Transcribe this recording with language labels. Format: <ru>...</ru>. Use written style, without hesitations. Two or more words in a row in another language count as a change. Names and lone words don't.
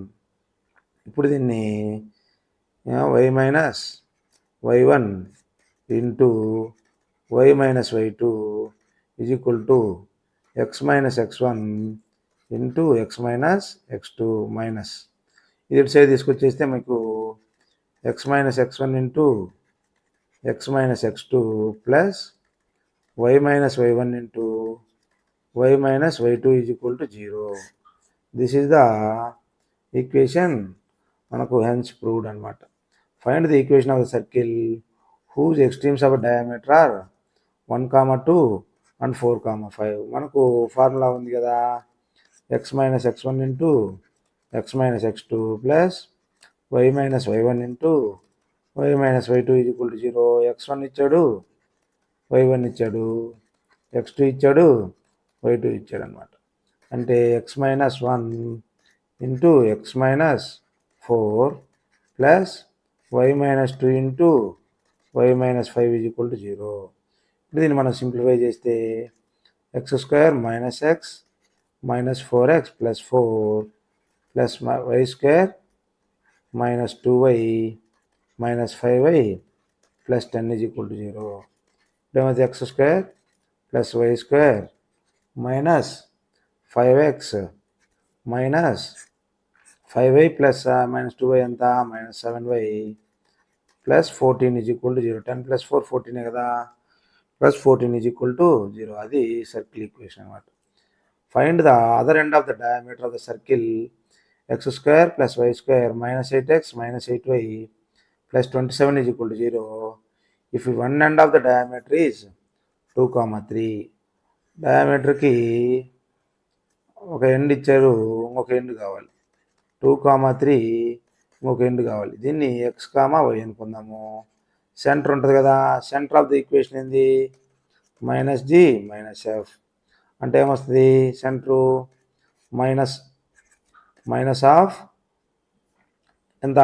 <te>ఇప్పుడు దీన్ని</te> <en>y minus y1 into y minus y2 is equal to x minus x1 into x minus x2 minus</en> <te>ఇది ఇటు సైడ్ తీసుకొచ్చేస్తే మీకు</te> <en>x minus x1 into x minus x2 plus y minus y1 into y minus y2 is equal to 0. This is the equation మనకు hence proved అనమాట. Find the equation of the circle whose extremes of diameter are 1, 2 and 4, 5.</en> <te>మనకు ఫార్ములా ఉంది కదా,</te> <en>x minus x1 into x minus x2 plus y minus y1 into y minus y2 is equal to 0.</en> <te>x1 ఇచ్చాడు, y1 ఇచ్చాడు, x2 ఇచ్చాడు, y2 ఇచ్చాడు అనమాట.</te> <en>అంటే x minus 1 into x minus 4 plus y minus 2 into y minus 5 is equal to 0.</en> <te>ఇప్పుడు దీన్ని మనం సింప్లిఫై చేస్తే</te> <en>x square minus x minus 4x plus 4 plus y square minus 2y minus 5y plus 10 is equal to 0. Then x square plus y square minus 5x minus 5y plus minus 2y anta minus 7y plus 14 is equal to 0. 10 plus 4 14 కదా, plus 14 is equal to 0.</en> <te>అది</te> <en>circle equation</en> <te>అన్నమాట.</te> <en>Find the other end of the diameter of the circle x square plus y square minus 8x minus 8y plus 27 is equal to 0. If one end of the diameter is 2, 3, diameter</en> <te>కి ఒక ఎండ్ ఇచ్చారు, ఇంకొక ఎండ్ కావాలి. 2,3 ఇంకొక ఎండ్ కావాలి. దీన్ని x,y అనుకుందాము. సెంటర్ ఉంటుంది కదా,</te> <en>center of the equation</en> <te>ఏంది? -g - f. అంటే ఏమొస్తుంది? సెంటరు మైనస్ ఆఫ్ ఎంత?</te>